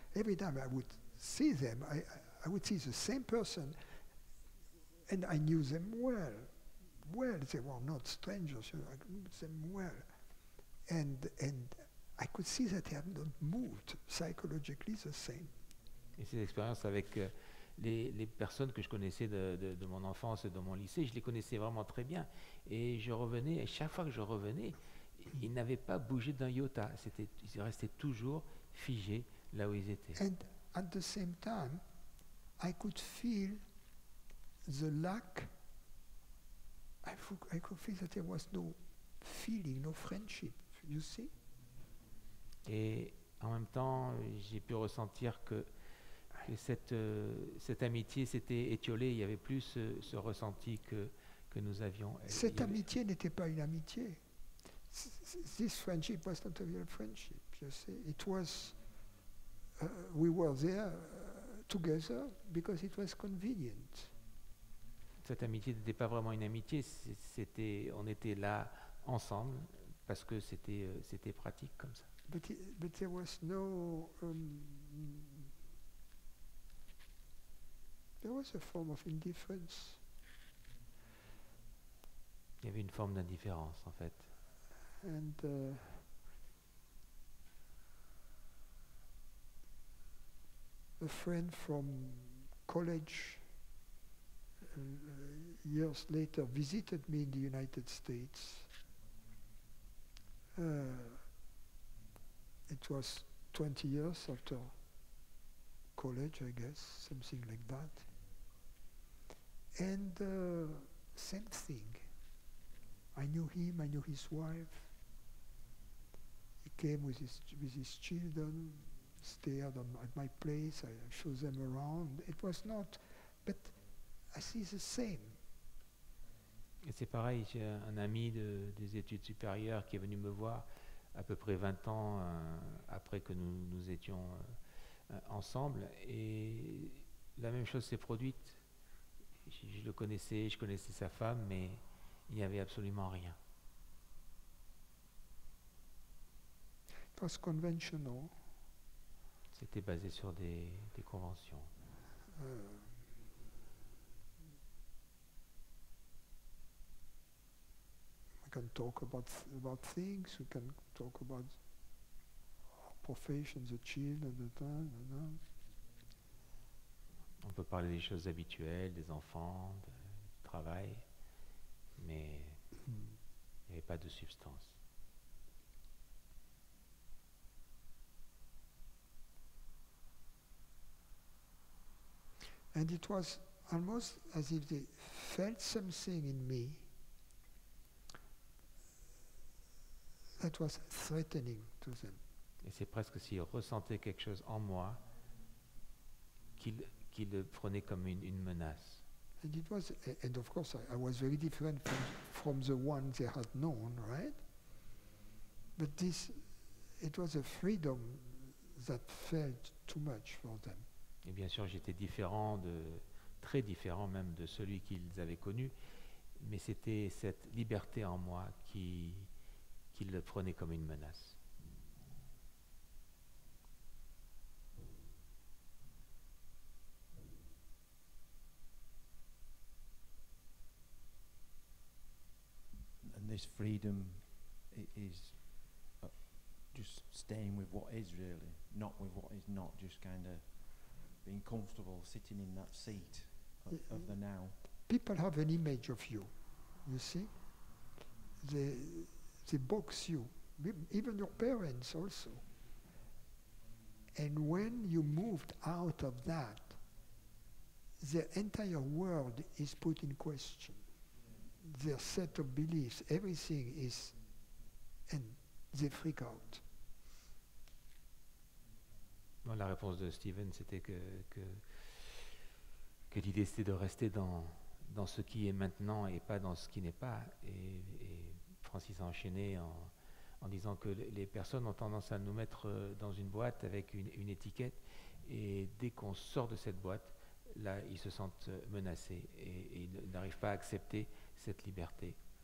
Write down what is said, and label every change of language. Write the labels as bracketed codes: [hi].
[en] Every time I would see them, I would see the same person, and I knew them well. They were not strangers, I knew them well. And I could see that they had not moved psychologically the same. [fr] Et ces expériences avec les personnes que je connaissais de mon enfance et de mon lycée, je les connaissais vraiment très bien. Et je revenais, et chaque fois que je revenais, ils n'avaient pas bougé d'un iota. Ils restaient toujours figés là où ils étaient. [en] And at the same time, I could feel the lack. I could feel that there was no feeling, no friendship. You see? [fr] Et en même temps, j'ai pu ressentir que cette amitié s'était étiolée. Il n'y avait plus ce ressenti que nous avions. Cette amitié n'était pas une amitié. [en] This friendship was not a real friendship. You see? It was. We were there together because it was convenient. [fr] Cette amitié n'était pas vraiment une amitié. On était là ensemble parce que c'était pratique comme ça. [en] But there was no. There was a form of indifference. [fr] Il y avait une forme d'indifférence en fait. [en] And a friend from college years later visited me in the United States. It was 20 years after college, I guess, something like that. And same thing. I knew him, I knew his wife. He came with his children, stayed at my place, I showed them around. It was not, but I see the same. [fr] Et c'est pareil, j'ai un ami des études supérieures qui est venu me voir à peu près 20 ans après que nous étions ensemble. Et la même chose s'est produite. Je le connaissais, je connaissais sa femme, mais il n'y avait absolument rien. [en] was conventional. [fr] C'était basé sur des conventions. [en] Uh, we can talk about things. We can talk about our professions, the children, the time, [fr] On peut parler des choses habituelles, des enfants, du travail, mais il n'y avait pas de substance. [en] And it was almost as if they felt something in me that was threatening to them. [fr] Et c'est presque s'ils ressentaient quelque chose en moi qu'ils le prenaient comme une menace. [en] And it was, and of course, I was very different from the one they had known, right? But this, it was a freedom that felt too much for them. [fr] Et bien sûr, j'étais différent, très différent même de celui qu'ils avaient connu, mais c'était cette liberté en moi qu'ils le prenaient comme une menace. [en] And this freedom is just staying with what is really, not with what is not, just kind of being comfortable sitting in that seat of the now. People have an image of you, you see? They box you, even your parents also. And when you moved out of that, the entire world is put in question. Their set of beliefs, everything is, and they freak out. [fr] Bon, la réponse de Steven, c'était que l'idée c'était de rester dans ce qui est maintenant et pas dans ce qui n'est pas. Et Francis a enchaîné en disant que les personnes ont tendance à nous mettre dans une boîte avec une étiquette, et dès qu'on sort de cette boîte, là, ils se sentent menacés et ils n'arrivent pas à accepter cette liberté.